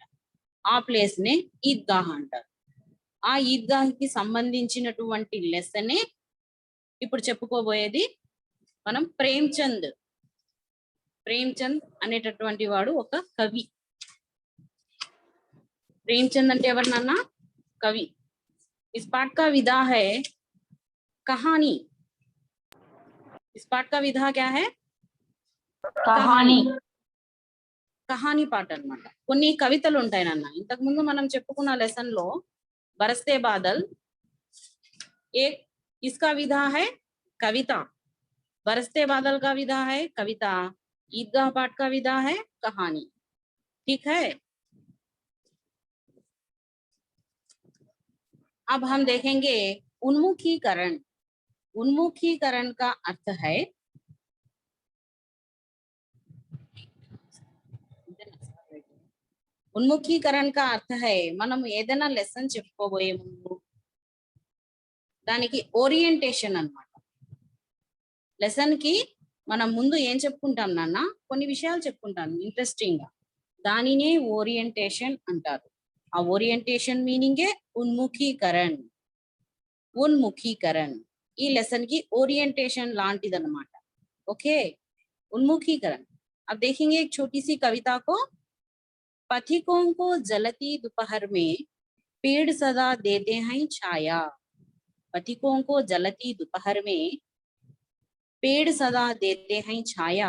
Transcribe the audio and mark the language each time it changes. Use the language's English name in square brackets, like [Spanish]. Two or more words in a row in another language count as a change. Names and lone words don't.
[Telugu] ఆ ప్లేస్ నే ఈద్గాహ్ అంటారు. ఆ ఈద్గాహ్ కి సంబంధించినటువంటి లెసనే ఇప్పుడు చెప్పుకోబోయేది మనం. ప్రేమ్చంద్ అనేటటువంటి వాడు ఒక కవి. प्रेमचंद అంటే ఎవరు నాన్న? కవి. [Hindi] इस पाठ का विधा है कहानी. इस पाठ का विधा क्या है? [Telugu] కహానీ పాట అన్నమాట. కొన్ని కవితలు ఉంటాయి నాన్న. ఇంతకు ముందు మనం చెప్పుకున్న లెసన్ లో బరస్తే బాదల్ [Hindi] एक इसका विधा है कविता. बरसते बादल का विधा है कविता. ईदगाह पाठ का विधा है कहानी. ठीक है. अब हम देखेंगे उन्मुखीकरण. उन्मुखीकरण का अर्थ है उन्मुखीकरण का अर्थ है [Telugu] మనం ఏదైనా లెసన్ చెప్పుకోబోయే ముందు దానికి ఓరియంటేషన్ అన్నమాట. లెసన్ కి మనం ముందు ఏం చెప్పుకుంటాం నాన్న? కొన్ని విషయాలు చెప్పుకుంటాం ఇంట్రెస్టింగ్ గా. దానినే ఓరియంటేషన్ అంటారు. ఆ ఓరియంటేషన్ మీనింగే ఉన్ముఖీకరణ. उन्मुखीकरण ఈ లెసన్ కి ఓరియంటేషన్ లాంటిదన్నమాట. [Hindi] ओके. उन्मुखीकरण. अब देखेंगे एक छोटी सी कविता को. पथिकों को जलती दोपहर में पेड़ सदा देते हैं छाया. पथिकों को जलती दोपहर में पेड़ सदा देते हैं छाया.